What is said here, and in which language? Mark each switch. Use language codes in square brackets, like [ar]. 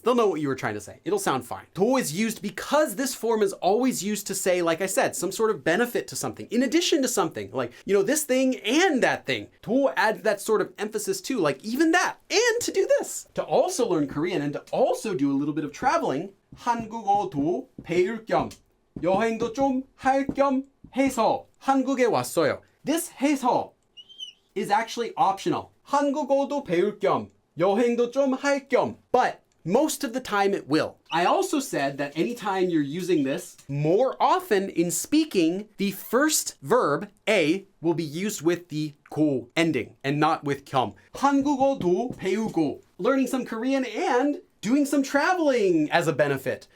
[en] They'll know what you were trying to say. It'll sound fine. 도 is used because this form is always used to say, like I said, some sort of benefit to something, in addition to something, like, you know, this thing and that thing. 도 adds that sort of emphasis too, like even that, and to do this. To also learn Korean and to also do a little bit of traveling, [ko] 한국어도 배울 겸 여행도 좀 할 겸 해서 한국에 왔어요. [en] This 해서 is actually optional. [ko] 한국어도 배울 겸, 여행도 좀 할 겸. [en] But most of the time it will. I also said that anytime you're using this, more often in speaking, the first verb, A, will be used with the 고 ending and not with 겸. [ko] 한국어도 배우고, [en] learning some Korean and doing some traveling as a benefit.